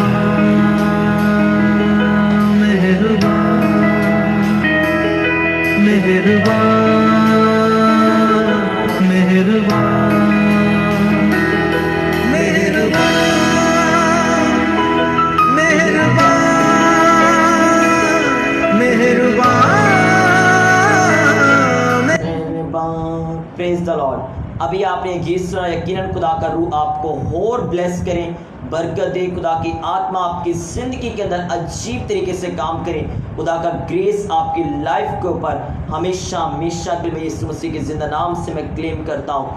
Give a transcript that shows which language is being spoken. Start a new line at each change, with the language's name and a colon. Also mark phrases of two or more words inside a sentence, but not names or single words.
Hindi: मेहरबान मेहरबान मेहरबान मेहरबान मेहरबान मेहरबान मेहरबान।
English: Praise the Lord.
Hindi: अभी आपने गीत सुना, यकीनन खुदा का रूह आपको और ब्लेस करें, बरकत दे, खुदा की आत्मा आपकी जिंदगी के अंदर अजीब तरीके से काम करे, खुदा का ग्रेस आपकी लाइफ के ऊपर हमेशा हमेशा के लिए यीशु मसीह के जिंदा नाम से मैं क्लेम करता हूँ।